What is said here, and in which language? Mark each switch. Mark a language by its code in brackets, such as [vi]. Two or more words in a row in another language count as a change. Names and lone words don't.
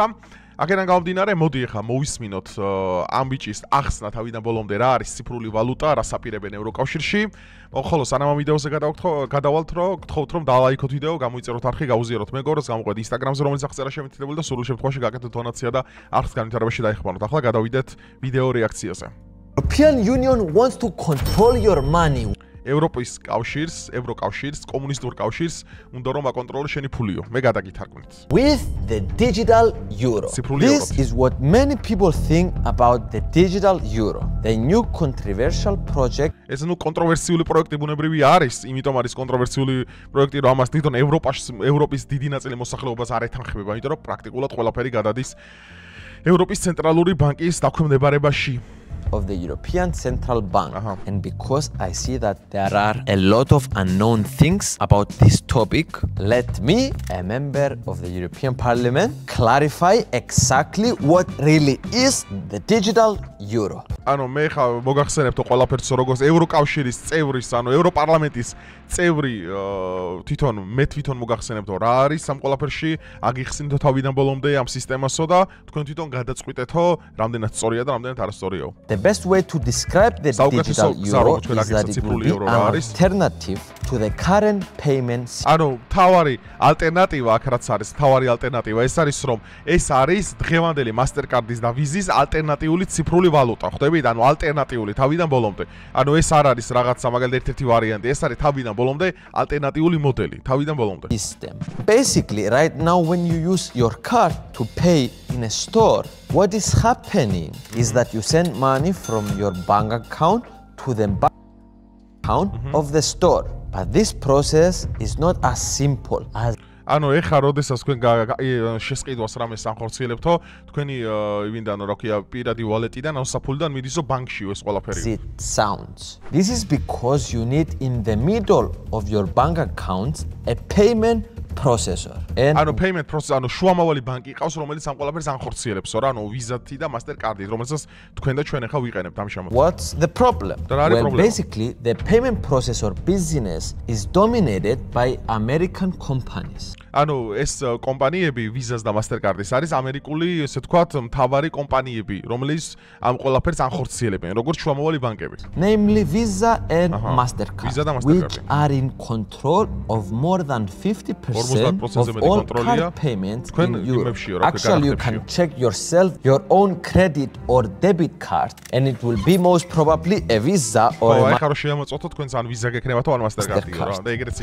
[ka] აქედან გამომდინარე, მოდი ახლა მოვისმინოთ ამ ბიჭის ახსნა თავიდან ბოლომდე რა არის ციფრული ვალუტა, რას აპირებენ ევროკავშირში. ხოლო სანამ ამ ვიდეოზე გადავალთ, გთხოვთ რომ დალაიქოთ ვიდეო, გამოიწეროთ არხი, გაუზიაროთ მეგობრებს, გამოყვეთ ინსტაგრამზე, რომელიც აღწერა შემიძლებული და სრულ შემთხვევაში გაკეთოთ დონაცია და არხის განვითარებაში დაეხმაროთ. ახლა გადავიდეთ ვიდეო რეაქციაზე. [en] European Union wants to control your money. [ka] ევროპის კავშირს, ევროკავშირს, კომუნისტურ კავშირს უნდა რომ აკონტროლოს შენი ფულიო. მე გადაგითარგმნით. [en] With the digital euro. This is what many people think about the digital euro. The new controversial project. [ka] ეს კონტროვერსიული პროექტი ბუნებრივი არის, იმიტომ არის კონტროვერსიული პროექტი, რომ ამას თვითონ ევროპის დიდი ნაწილი მოსახლეობას არ ეთანხმება, იმიტომ რომ პრაქტიკულად ყველაფერი გადადის ევროპის ცენტრალური ბანკის დაქვემდებარებაში. [en] Of the European Central Bank. And because I see that there are a lot of unknown things about this topic, let me, a member of the European Parliament, clarify exactly what really is the digital euro. [ka] ანუ მე ხა მოგახსენებთ ყველაფერს როგორც ევროკავშირის წევრის, ანუ ევროპარლამენტის წევრი მე თვითონ მოგახსენებთ რა არის ამ ყველაფერში, აგიხსნით თავიდან ბოლომდე ამ სისტემასო და თქვენ თვითონ გადაწყვიტეთო, რამდენად სწორია და რამდენად არასწორიაო. [en] The best way to describe the digital euro is that it will be an alternative to the current payments. [ka] ანუ თავარი ალტერნატივა აქ რაც არის, თავარი ალტერნატივა ეს არის რომ ეს არის დღევანდელი Mastercard-ის და Visa-ის ალტერნატიული ციფრული ვალუტა, ხვდებით? ანუ ალტერნატიული თავიდან ბოლომდე. ანუ ეს არ არის რაღაცა მაგალითად ერთ-ერთი ვარიანტი, ეს არის თავიდან ბოლომდე ალტერნატიული მოდელი, თავიდან ბოლომდე. [en] Basically, right now when you use your card to pay in a store, what is happening is that you send money from your bank account to the bank account of the store. But this process is not as simple as [ka] ანუ ეხლა როდესაც თქვენ შესყიდვას რამეს ანხორციელებთო, თქვენი ვინდანო რა ქვია პირადი ვალეტიდან ან საფულიდან მიდისო ბანკშიო ეს ყველაფერი. [en] It sounds. This is because you need in the middle of your bank account a payment processor. ანუ payment processor, [ka] ანუ შუამავალი ბანკი ყავს, რომელიც ამ ყველაფერს ანხორციელებსო რა, ანუ Visa-ი და Mastercard-ით, რომელსაც თქვენ და ჩვენ ახლა ვიყენებთ ამ შემოწმებით. [en] What's the problem? Well, basically, the payment processor business is dominated by American companies. [ka] ანუ ეს კომპანიები Visa-ს და Mastercard-ის არის ამერიკული, ესე ვთქვათ, მთავარი კომპანიები, რომელიც ამ ყველაფერს ანხორციელებენ, როგორც შუამავალი ბანკები. [en] Namely Visa and Mastercard, which are in control of more than 50% of all card payments in Europe. Actually, you can check yourself your own credit or debit card, and it will be most probably a Visa or a Mastercard.